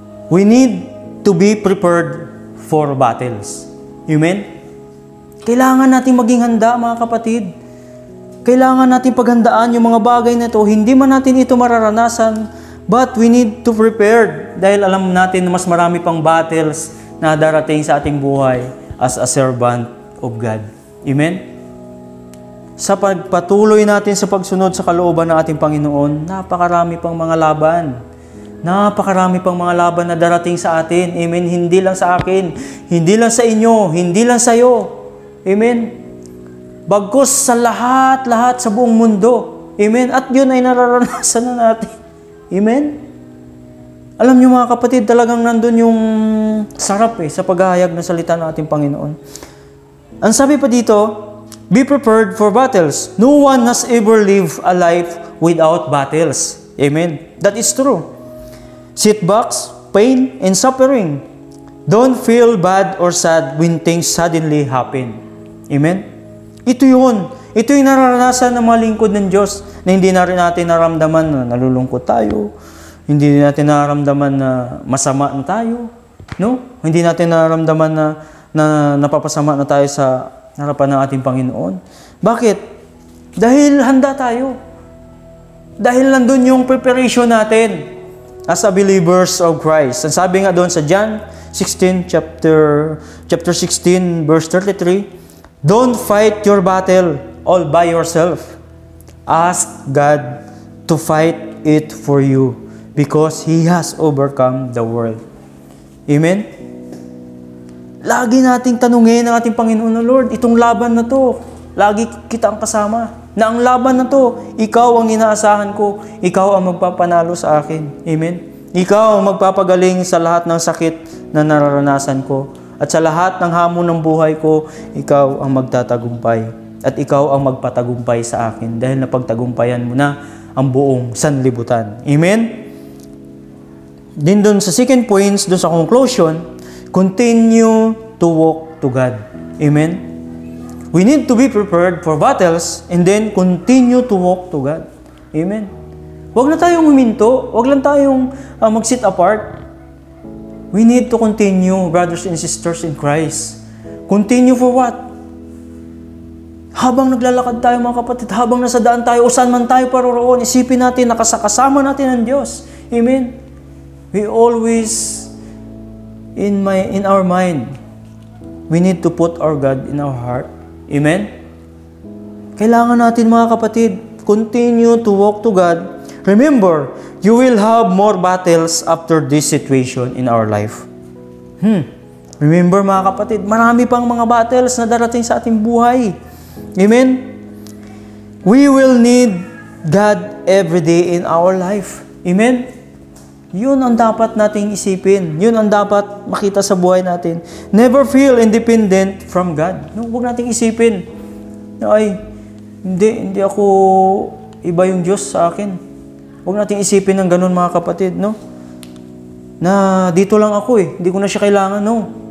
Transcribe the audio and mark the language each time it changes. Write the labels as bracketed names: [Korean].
[English] We need to be prepared for battles. [Filipino] Amen? Kailangan natin maging handa mga kapatid. Kailangan natin paghandaan yung mga bagay na ito. Hindi man natin ito mararanasan, [English] but we need to prepare [Filipino] dahil alam natin na mas marami pang battles na darating sa ating buhay [English] as a servant of God. [Filipino] Amen? Sa pagpatuloy natin sa pagsunod sa kalooban ng ating Panginoon, napakarami pang mga laban. Napakarami pang mga laban na darating sa atin. Amen? Hindi lang sa akin, hindi lang sa inyo, hindi lang sa iyo. Amen? Bagkus sa lahat sa buong mundo. Amen? At yun ay nararanasan na natin. Amen? Alam niyo mga kapatid, talagang nandun yung sarap sa paghahayag ng salita ng ating Panginoon. Ang sabi pa dito, [English] be prepared for battles. No one has ever lived a life without battles. Amen? That is true. Setbacks, pain, and suffering. Don't feel bad or sad when things suddenly happen. [Filipino] Amen? Ito yun. Ito yung nararanasan ng mga lingkod ng Diyos na hindi na rin natin naramdaman na nalulungkot tayo. Hindi natin naramdaman na masama na tayo. No? Hindi natin naramdaman na napapasama na tayo sa harapan ng ating Panginoon. Bakit? Dahil handa tayo. Dahil nandun yung [English] preparation natin as a believers of Christ. [Filipino] Ang sabi nga doon sa [English] John 16, chapter 16, verse 33, don't fight your battle all by yourself. Ask God to fight it for you because He has overcome the world. Amen? [Filipino] Lagi nating tanungin ang ating Panginoon na Lord, itong laban na to, lagi kita ang kasama. Na ang laban na to, ikaw ang inaasahan ko, ikaw ang magpapanalo sa akin. Amen? Ikaw ang magpapagaling sa lahat ng sakit na nararanasan ko. At sa lahat ng hamon ng buhay ko, ikaw ang magtatagumpay. At ikaw ang magpatagumpay sa akin dahil napagtagumpayan mo na ang buong sanlibutan. [English] Amen? [Filipino] Din doon sa [English] second points, doon sa conclusion, continue to walk to God. Amen? We need to be prepared for battles and then continue to walk to God. Amen? [Filipino] Huwag na tayong huminto. Huwag lang tayong mag-sit apart. [English] We need to continue, brothers and sisters in Christ. Continue for what? [Filipino] Habang naglalakad tayo mga kapatid, habang nasa daan tayo, o saan man tayo paroroon, isipin natin, nakasakasama natin ang Diyos. Amen? [English] We always, in our mind, we need to put our God in our heart. Amen? [Filipino] Kailangan natin mga kapatid, [English] continue to walk to God. Remember, you will have more battles after this situation in our life. [Filipino] Remember mga kapatid, marami pang mga battles na darating sa ating buhay. Amen? [English] We will need God every day in our life. Amen? [Filipino] Yun ang dapat nating isipin. Yun ang dapat makita sa buhay natin. [English] Never feel independent from God. [Filipino] No, huwag nating isipin. Ay, hindi iba yung Diyos sa akin. Huwag nating isipin ng ganun mga kapatid, no? Na dito lang ako hindi ko na siya kailangan, no?